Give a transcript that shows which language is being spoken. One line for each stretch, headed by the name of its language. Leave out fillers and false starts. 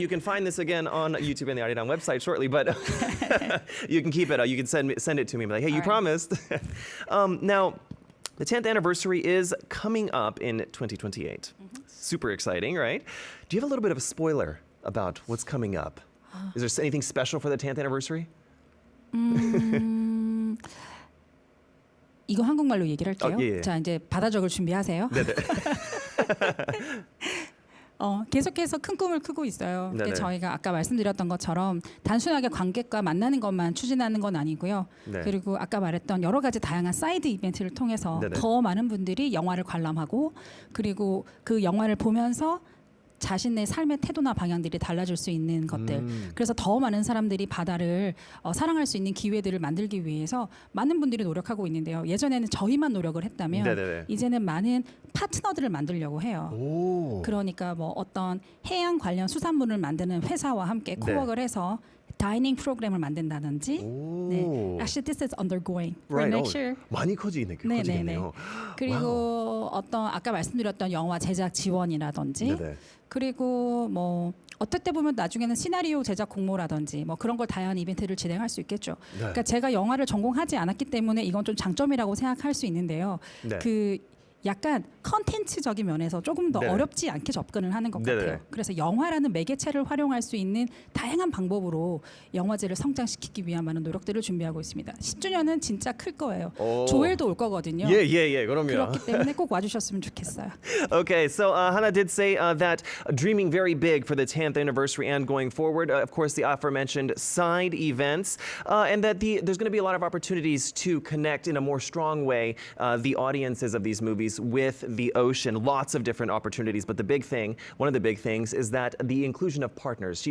English: You can find this again on YouTube and the Arirang website shortly, but you can keep it. You can send it to me. Like, hey, you promised. Now, the 10th anniversary is coming up in 2028. Super exciting, right? Do you have a little bit of a spoiler about what's coming up? Is there anything special for the 10th anniversary?
Korean: 이거 한국말로 얘기를 할게요. 예. 자, 이제 받아 적을 준비하세요. 네네. 계속해서 큰 꿈을 크고 있어요. 네네. 저희가 아까 말씀드렸던 것처럼 단순하게 관객과 만나는 것만 추진하는 건 아니고요. 네. 그리고 아까 말했던 여러 가지 다양한 사이드 이벤트를 통해서 네네. 더 많은 분들이 영화를 관람하고, 그리고 그 영화를 보면서 자신의 삶의 태도나 방향들이 달라질 수 있는 것들. 그래서 더 많은 사람들이 바다를 사랑할 수 있는 기회들을 만들기 위해서 많은 분들이 노력하고 있는데요. 예전에는 저희만 노력을 했다면 네네네. 이제는 많은 파트너들을 만들려고 해요. 오. 그러니까 뭐 어떤 해양 관련 수산물을 만드는 회사와 함께 코워크를 해서 다이닝 프로그램을 만든다든지. 네.
English: Actually, this is undergoing for next year.
Korean: 많이 커지겠네요. 그리고 어떤 아까 말씀드렸던 영화 제작 지원이라든지. 네네. 그리고 뭐 어떨 때 보면 나중에는 시나리오 제작 공모라든지 뭐 그런 걸 다양한 이벤트를 진행할 수 있겠죠. 그러니까 제가 영화를 전공하지 않았기 때문에 이건 좀 장점이라고 생각할 수 있는데요. 그 약간 컨텐츠적인 면에서 조금 더 네네. 어렵지 않게 접근을 하는 것 네네. 같아요. 그래서 영화라는 매개체를 활용할 수 있는 다양한 방법으로 영화제를 성장시키기 위한 많은 노력들을 준비하고 있습니다. 10주년은 진짜 클 거예요. 오. 조엘도 올 거거든요. 예, 그럼요. 그렇기 때문에 꼭 와주셨으면 좋겠어요.
English: Okay, so Ha-na did say that dreaming very big for the 10th anniversary and going forward, of course, the aforementioned side events, and that there's going to be a lot of opportunities to connect in a more strong way the audiences of these movies with the ocean. Lots of different opportunities, but one of the big things, is that the inclusion of partners.